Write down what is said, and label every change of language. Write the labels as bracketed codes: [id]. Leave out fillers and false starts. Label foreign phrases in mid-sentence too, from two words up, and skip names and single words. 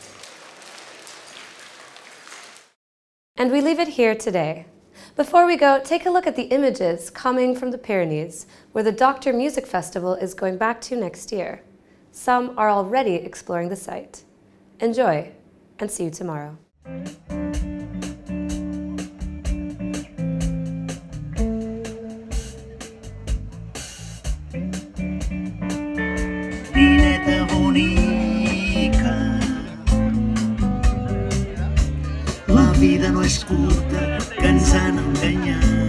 [en] And we leave it here today. Before we go, take a look at the images coming from the Pyrenees, where the Doctor Music Festival is going back to next year. Some are already exploring the site. Enjoy, and see you tomorrow. [ca] Nineta bonica, la vida no és curta, que ens han enganyat.